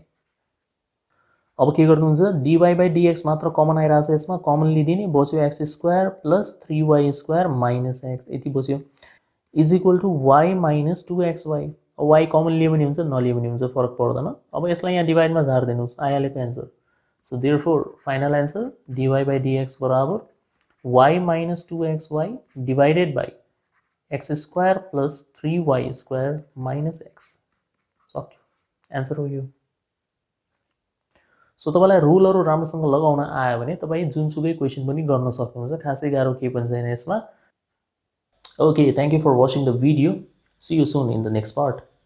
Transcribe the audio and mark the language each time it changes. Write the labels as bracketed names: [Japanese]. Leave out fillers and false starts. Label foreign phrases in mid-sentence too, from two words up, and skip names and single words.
[Nepali] अब के गर्नुहुन्छ, [English] d by dx [Nepali] मात्र कमन आइरहेछ, यसमा कमन लिदिने, बस्यो [English] x square plus 3y square minus x [Nepali] यति बस्यो [English] is equal to y minus 2xy. [Nepali] y कमन लिए पनि हुन्छ नलिए पनि हुन्छ, फरक पर्दैन। अब यसलाई यहाँ डिभाइडमा झारिदिनुहोस्, आइहाल्यो एन्सर। [English] so therefore final answer dy by dx बराबर y minus 2xy divided by x square plus 3y square minus x. [Nepali] सक्यो, एन्सर हो यो। सो तपाईँलाई रुलहरू राम्रोसँग लगाउन आयो भने तपाईँ जुनसुकै क्वेसन पनि गर्न सक्नुहुन्छ, खासै गाह्रो केही पनि छैन यसमा। [English] okay, thank you for watching the video, see you soon in the next part.